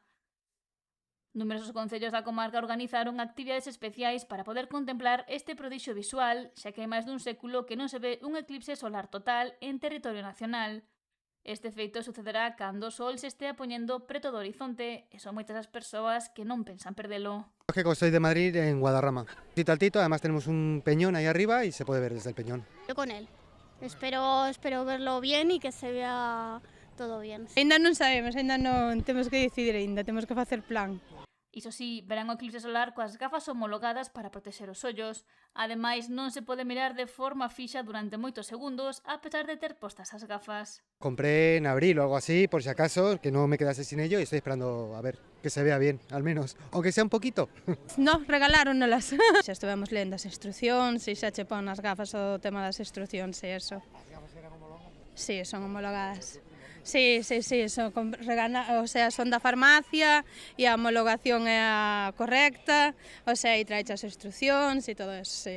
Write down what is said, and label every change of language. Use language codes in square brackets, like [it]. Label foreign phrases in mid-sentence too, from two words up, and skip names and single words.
[gl] Numerosos concellos da comarca organizaron actividades especiais para poder contemplar este prodixio visual, xa que hai máis dun século que non se ve un eclipse solar total en territorio nacional. Este feito sucederá cando o sol se estea poñendo preto do horizonte e son moitas as persoas que non pensan perdelo. [es] Que soy de Madrid, en Guadarrama. Tito al Tito, además tenemos un peñón ahí arriba y se puede ver desde el peñón. Yo con él. Espero verlo bien y que se vea todo bien. [gl] Ainda non sabemos, ainda non temos que decidir ainda, temos que facer plan. Iso sí, verán o eclipse solar coas gafas homologadas para protexer os ollos. Ademais, non se pode mirar de forma fixa durante moitos segundos, a pesar de ter postas as gafas. [es] Compré en abril o algo así, por si acaso, que no me quedase sin ello, y estoy esperando a ver que se vea bien, al menos, aunque sea un poquito. No, [gl] regaláronnolas. Xa estivemos lendo as instruccións e xa che pon as gafas o tema das instruccións e eso. As gafas eran homologadas? Sí, son homologadas. Sí, son, [es] o sea, [gl] son da farmacia e a homologación é a correcta, [es] o sea, [gl] e trae as instruccións e todo eso, sí.